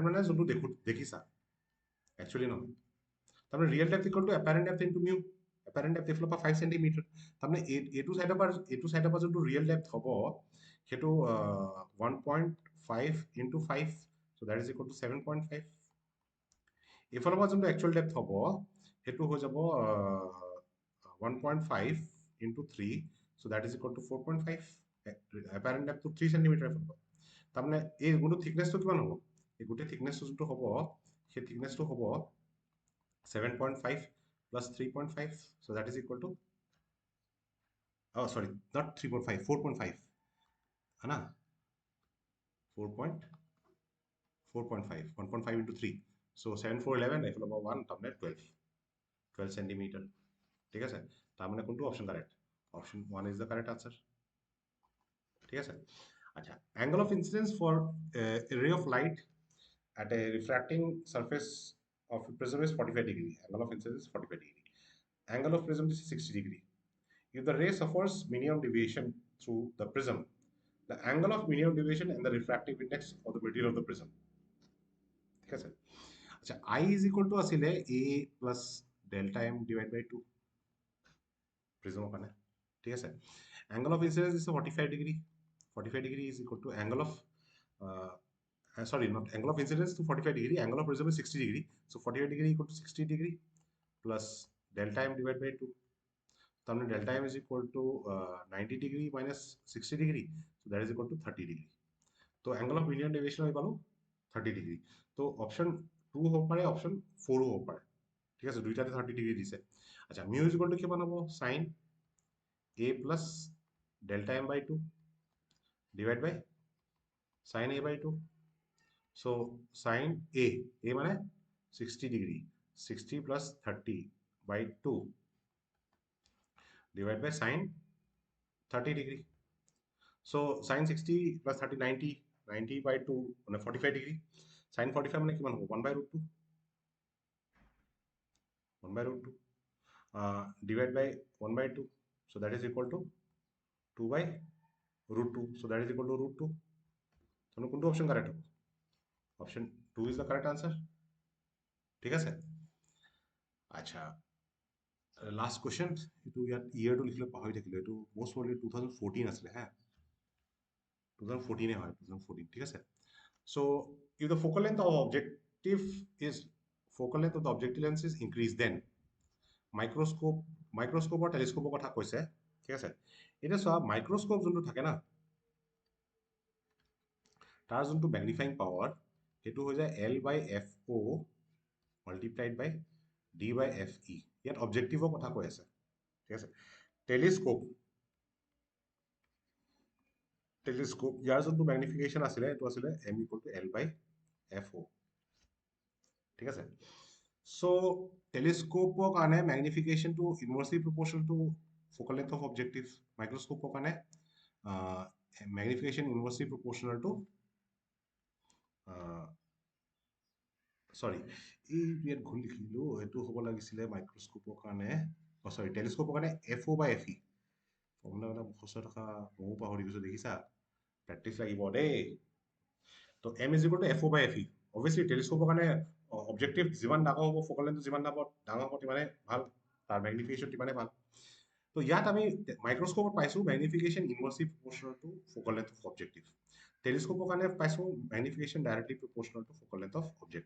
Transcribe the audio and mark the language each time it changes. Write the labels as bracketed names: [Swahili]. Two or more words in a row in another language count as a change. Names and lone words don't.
[Assamese] মানে যোনটো দেখিছা, একচুৱেলি নহয়, তাৰমানে [English] real depth equal to apparent depth into mu, apparent depth [Assamese] এইফালৰ পৰা 5 চেণ্টিমিটাৰ, তাৰমানে এইটো চাইডৰ পৰা যোনটো [English] real depth [Assamese] হ'ব সেইটো 1.5 ইনটু 5, [English] so that is equal to 7.5, [Assamese] এইফালৰ পৰা যোনটো [English] actual depth [Assamese] হ'ব সেইটো হৈ যাব 1.5 ইনটু 3, [English] so that is equal to 4.5, apparent depthটো [Assamese] 3 চেণ্টিমিটাৰ এইফালৰ পৰা, তাৰমানে এই গোটেই থিকনেছটো কিমান হ'ব? এই গোটেই থিকনেছটো যোনটো হ'ব সেই থিকনেছটো হ'ব [English] 7.5 plus 3.5, so that is equal to, oh sorry, not 3.5, 4.5 [Hindi] है ना, [Assamese] 4.5, [English] 1.5 into 3, so 7 4 11 [Assamese] এইফালে 1 তাৰমানে 12 centimeter, ঠিক আছে, তাৰমানে কোনটো [English] option correct, [Assamese] অপশ্যন 1 [English] is the correct answer, [Assamese] ঠিক আছে। [English] আচ্ছা, angle of incidence for a ray of light at a refracting surface of a prism is 45 degree. Angle of incidence is 45 degree. Angle of prism is 60 degree. If the ray suffers minimum deviation through the prism, the angle of minimum deviation and the refractive index of the material of the prism. [Assamese] ঠিক আছে, আচ্ছা, [English] I is equal to [Assamese] আসলে [English] A plus delta M divided by 2 prism ওখানে, [Assamese] ঠিক আছে। [English] Angle of incidence is 45 degree. 45 degree is equal to angle of sorry, not angle of incidence to 45 degree, angle of prism is 60 degree, so 45 degree equal to 60 degree plus delta M divided by 2, so delta M is equal to 90 degree minus 60 degree, so that is equal to 30 degree. So angle of minimum deviation [Assamese] হৈ পালো [English] 30 degree. [Assamese] তো অপশ্যন 2 হ'ব পাৰে, অপশ্যন 4 হ'ব পাৰে, ঠিক আছে, দুইটাতে 30 ডিগ্ৰী দিছে। আচ্ছা, [English] mu is equal to [Assamese] কিমান হ'ব, [English] sine a plus delta m by 2 divide by sine a by 2, so sin a [Assamese] মানে 60 ডিগ্ৰী, [English] 60 plus 30 by 2 divided by sin 30 degree. So sin 60 plus 30 90, 90 by 2 [Assamese] মানে [English] 45 degree. Sin 45 [Assamese] মানে কিমান হ'ব, [English] 1 by root 2, 1 by root 2 divided by 1 by 2, so that is equal to 2 by root 2, so that is equal to root 2. [Assamese] So কোনটো অপশ্যন কারেক্ট হ'ব, অপশ্যন 2 [English] is the correct answer, [Assamese] ঠিক আছে। আচ্ছা, লাষ্ট কুৱেশ্যন, এইটো ইয়াত ইয়েৰটো লিখিলে পাহৰি থাকিলোঁ, এইটো [English] most probably [Assamese] 2014 আছিলে, হা 2014 হয়, 2014, ঠিক আছে। [English] So if the focal length of objective is focal length of the objective lens is increased, then [Assamese] মাইক্ৰস্কোপ আৰু টেলিস্কোপৰ কথা কৈছে, ঠিক আছে। এতিয়া চোৱা, মাইক্ৰস্কোপ যোনটো থাকে না, তাৰ যোনটো [English] magnifying power [Assamese] সেইটো হৈ যায় [English] L/FO multiplied by D/FE, [Assamese] ইয়াত অবজেক্টিভৰ কথা কৈ আছে, ঠিক আছে। টেলিস্কোপ ইয়াৰ যোনটো ম্যাগনিফিকেশন আছিলে এইটো আছিলে M = L/FO, ঠিক আছে। So টেলিস্কোপৰ কাৰণে ম্যাগনিফিকেশনটো [English] inversely proportional to focal length of objective, [Assamese] মাইক্ৰস্কোপৰ কাৰণে ম্যাগনিফিকেশন [English] inversely proportional to [Assamese] সৰি, এই ইয়াত ভুল লিখিলো, এইটো হ'ব লাগিছিলে মাইক্ৰস্কোপৰ কাৰণে, সৰি টেলিস্কোপৰ কাৰণে FO/FE, ফৰ্মুলা মুখস্থ থকা ময়ো পাহৰি গৈছো, দেখিছা, প্ৰেক্টিচ লাগিব দেই। তো [English] M is equal to FO/FE, [Assamese] অবভিয়াসলি টেলিস্কোপৰ কাৰণে অবজেক্টিভ যিমান ডাঙৰ হ'ব, ফোকাল লেন্থ যিমান ডাঙৰ হ'ব তিমানে ভাল, তাৰ ম্যাগনিফিকেশন তিমানে ভাল। তো ইয়াত আমি মাইক্ৰস্কোপত পাইছো ম্যাগনিফিকেশন [English] inversely proportional to focal length of objective, [Assamese] টেলিস্কোপৰ কাৰণে পাইছো ম্যাগনিফিকেশন [English] directly proportional to focal length of objective.